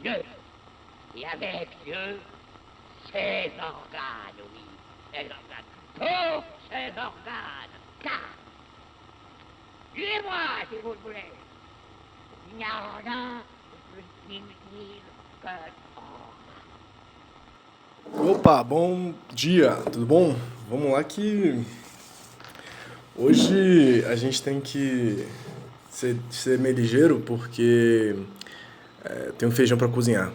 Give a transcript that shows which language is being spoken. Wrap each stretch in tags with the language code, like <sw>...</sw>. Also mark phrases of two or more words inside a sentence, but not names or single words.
<fr>Dieu, et avec Dieu, ses organes, oui, ses organes, tous ses organes, car, tuez-moi si vous le voulez, il n'y a rien de plus inutile que</fr> <pt>Opa, bom dia, tudo bom? Vamos lá que hoje a gente tem que ser meio ligeiro porque tem um feijão para cozinhar.</pt>